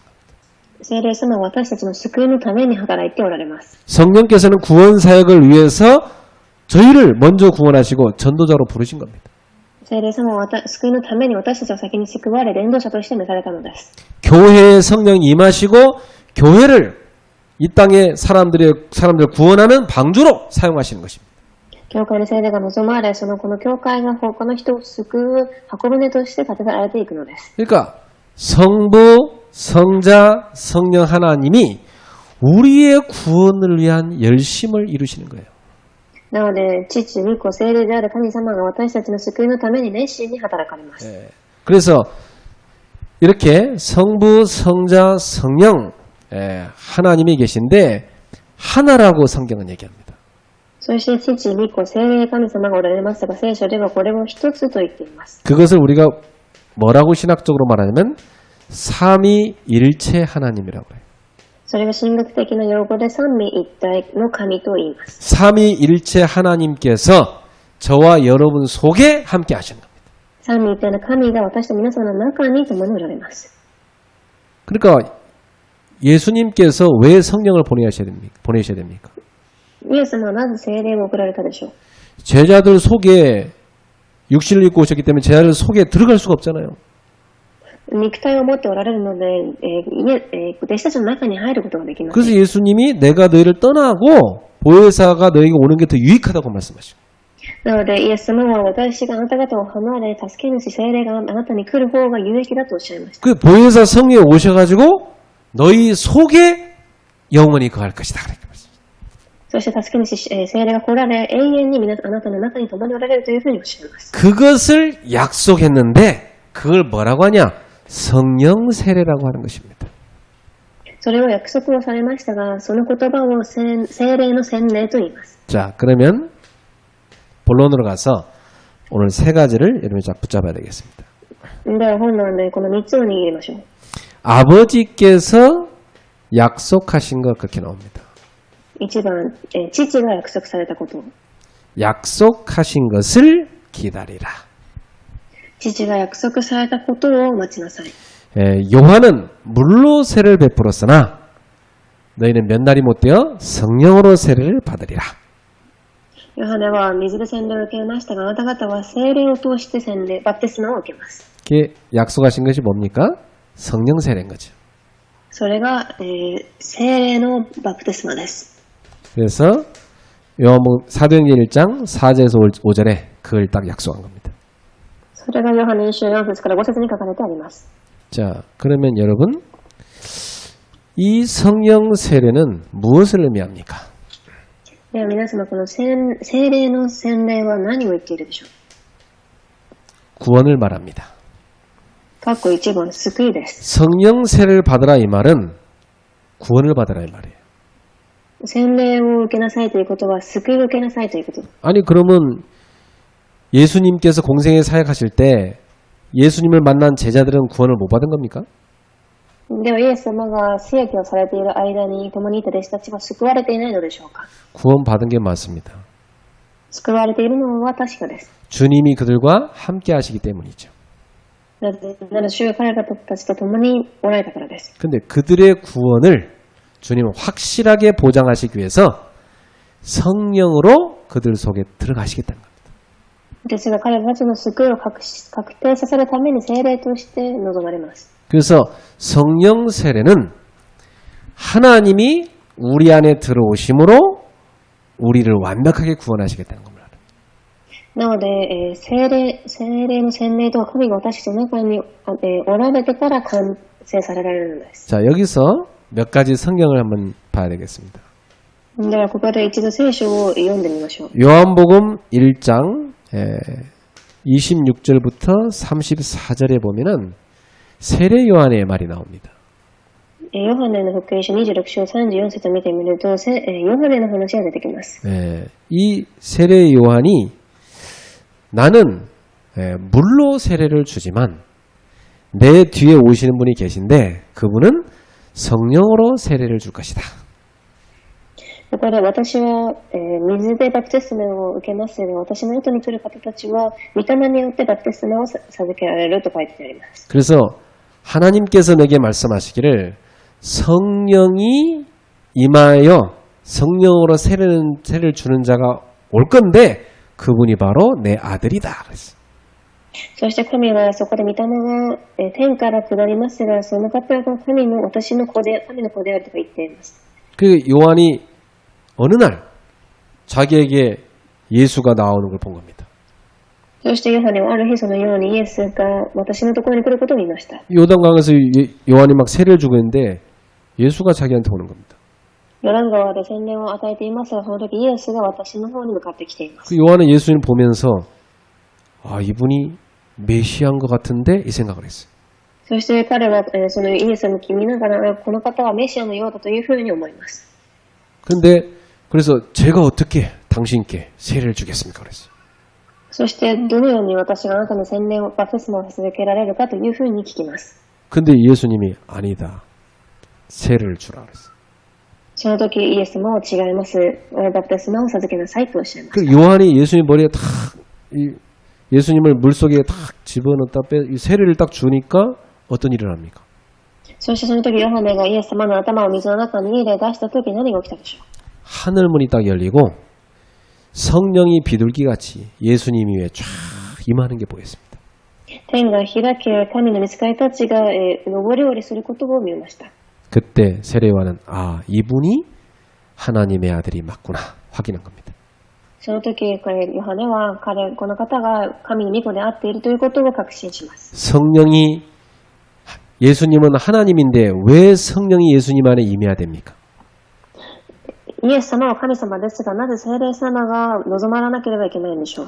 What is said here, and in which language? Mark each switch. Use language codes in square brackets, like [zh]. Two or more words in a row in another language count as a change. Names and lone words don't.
[ja] 聖霊様は私たちの救いのために働いておられます。 [ko] 성령께서는 구원 사역을 위해서 저희를 먼저 구원하시고 전도자로 부르신 겁니다. [ja] 聖霊様は救いのために私たちを先に救われ、伝道者として召されたのです。 [ko] 교회에 성령이 임하시고 교회를 이 땅의 사람들 구원하는 방주로 사용하시는 것입니다. [ja] 教会に聖霊が望まれ、この教会が他の人を救う箱舟として立てられていくのです。 [ko] 그러니까 성부, 성자, 성령 하나님이 우리의 구원을 위한 열심을 이루시는 거예요. [ja] なので、父、御子、聖霊である神様が私たちの救いのために熱心に働かれます。 [ko] 그래서 이렇게 성부, 성자, 성령 하나님이 계신데 하나라고 성경은 얘기합니다. [ja] そして父、御子、聖霊神様がおられますが、聖書ではこれを一つと言っています。 [ko] 그것을 우리가 뭐라고 신학적으로 말하냐면 삼위일체 하나님이라고 해요. [ja] それが神学的な用語で三位一体の神と言います。 [ko] 삼위일체 하나님께서 저와 여러분 속에 함께 하시는 겁니다. [ja] 三位一体の神が私と皆さんの中に共におられます。 [ko] 그러니까 예수님께서 왜 성령을 보내셔야 됩니까? [ja] イエス様はなぜ聖霊を送られたでしょう。 [ko] 제자들 속에 육신을 입고 오셨기 때문에 제자들 속에 들어갈 수가 없잖아요. [ja] 肉体を持っておられるので、弟子たちの中に入ることができません。 [ko] 그래서 예수님이 내가 너희를 떠나고 보혜사가 너희에게 오는 게 더 유익하다고 말씀하시고 [ja] なのでイエス様は私があなた方を離れ、助け主聖霊があなたに来る方が有益だとおっしゃいました。 [ko] 그 보혜사 성령이 오셔가지고 너희 속에 영원히 거할 것이다. 그렇게 말씀하셨어요. [ja] そして助け主聖霊が来られ、永遠にあなたの中に共におられるというふうにおっしゃいます。 [ko] 그것을 약속했는데 그걸 뭐라고 하냐? 성령 세례라고 하는 것입니다. [ja] それを約束をされましたが、その言葉を聖霊の洗礼と言います。 [ko] 자, 그러면 본론으로 가서 오늘 세 가지를 여러분이 쫙 붙잡아야 되겠습니다. [ja] では本論でこの3つを握りましょう。 [ko] 아버지께서 약속하신 것 그렇게 나옵니다. [ja] 1 番、父が約束されたこと。 [ko] 약속하신 것을 기다리라. [ja] 父が約束されたことを待ちなさい。 [ko] 요한은 물로 세를 베풀었으나 너희는 몇 날이 못 되어 성령으로 세를 받으리라. [ja] ヨハネは水で洗礼を受けましたが、あなた方は聖霊を通してバプテスマを受けます。 [ko] 이게 약속하신 것이 뭡니까? 성령 세례인 거죠. [ja] それが、聖霊のバプテスマです。 [ko] 그래서 요한복음 사도행전 1장 4절에서 5절에 그걸 딱 약속한 겁니다. [ja] それがヨハネ1章4節から5節に書かれてあります。 [ko] 자, 그러면 여러분, 이 성령 세례는 무엇을 의미합니까? [ja] では皆様、この聖霊の洗礼は何を言っているでしょう。 [ko] 구원을 말합니다. [ja] 括弧1番、救いです。 [ko] 성령 세례를 받으라 이 말은 구원을 받으라 이 말이에요. [ja] 洗礼を受けなさいということは、救いを受けなさいということ。 [ko] 아니 그러면 예수님께서 공생에 사역하실 때 예수님을 만난 제자들은 구원을 못 받은 겁니까? [ja] ではイエス様が施役をされている間に共にいた弟子たちは救われていないのでしょうか。 [ko] 구원 받은 게 맞습니다. [ja] 救われているのは確かです。 [ko] 주님이 그들과 함께 하시기 때문이죠. [ja] なぜなら主が彼らたちと共におられたからです。 [ko] 근데 그들의 구원을 주님은 확실하게 보장하시기 위해서 성령으로 그들 속에 들어가시겠다는 겁니다. [ja] ですが彼らたちの救いを確定させるために聖霊として臨まれます。 [ko] 그래서 성령 세례는 하나님이 우리 안에 들어오심으로 우리를 완벽하게 구원하시겠다는 겁니다. [ja] なので、聖霊の洗礼とは神が私たちの中におられてから完成されられるのです。 [ko] 자, 여기서 몇 가지 성경을 한번 봐야 되겠습니다. [ja] ではここで一度聖書を読んでみましょう。 [ko] 요한복음 1장 26절부터 34절에 보면은 세례 요한의 말이 나옵니다. [ja] ヨハネの福音書26章34節を見てみると、ヨハネの話が出てきます。 [ko] 이 세례 요한이 나는 물로 세례를 주지만 내 뒤에 오시는 분이 계신데 그분은 성령으로 세례를 줄 것이다. [ja] だから私は、水でバプテスマを受けますが、私の後に来る方たちは御霊によってバプテスマを授けられると書いてあります。 [ko] 그래서 하나님께서 내게 말씀하시기를 성령이 임하여 성령으로 세례를 주는 자가 올 건데 그분이 바로 내 아들이다. 그랬어요. [ja] そして神はそこで御霊が天から下りますが、その方が私の子で、神の子であるとか言っています。 [ko] 그 요한이 어느 날 자기에게 예수가 나오는 걸 본 겁니다. [ja] そしてヨハネはある日そのようにイエスが私のところに来ることを見ました。 [ko] 요단강에서 요한이 막 세례를 주고 있는데 예수가 자기한테 오는 겁니다. [ja] ヨルダン川で洗礼を与えていますが、その時イエスが私の方に向かってきています。 [ko] 그 요한은 예수님 보면서 아 이분이 메시아인 것 같은데 이 생각을 했어요. [ja] そして彼はそのイエスを見ながらこの方はメシアのようだというふうに思います。 [ko] 근데 그래서 제가 어떻게 당신께 세례를 주겠습니까? 그랬어요. [ja] そしてどのように私があなたの洗礼をバプテスマを授けられるかというふうに聞きます。 [ko] 근데 예수님이 아니다. 세례를 주라 그랬어요. [ja] その時イエスも違います。バプテスマを授けなさいとおっしゃいま 그 した。 [ko] 요한이 예수님 머리에 탁 예수님을 물속에 탁 집어넣다 세례를 딱 주니까 어떤 일을 합니까? [ja] そしてその時ヨハネがイエス様の頭を水の中に入れ出した時何が起きたでしょう。 [ko] 하늘문이 딱 열리고 성령이 비둘기같이 예수님 위에 쫙 임하는 게 보였습니다. [ja] 天が開け、神の御使いたちが上り下りすることを見ました。 [ko] 그때 세례요한은 아 이분이 하나님의 아들이 맞구나 확인한 겁니다. [ja] その時ヨハネはこの方が神の御子であっているということを確信します。 [ko] 성령이 예수님은 하나님인데 왜 성령이 예수님 안에 임해야 됩니까? [ja] イエス様は神様ですが、なぜ聖霊様が望まらなければいけないんでしょう。